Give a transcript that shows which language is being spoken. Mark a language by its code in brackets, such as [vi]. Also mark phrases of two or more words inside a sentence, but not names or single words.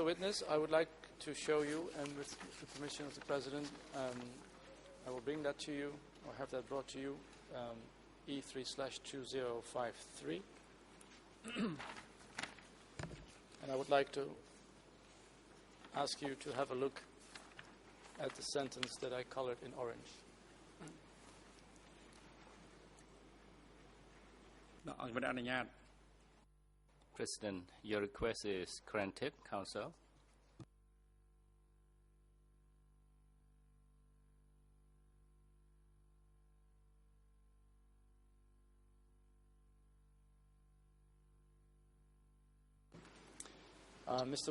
[en] Witness, I would like to show you, and with the permission of the President, I will bring that to you, or have that brought to you, E3/2053. And I would like to ask you to have a look at the sentence that I colored in orange. [km] ឲ្យវិនអនុញ្ញាត [en] President, your request is granted, Council. Mr.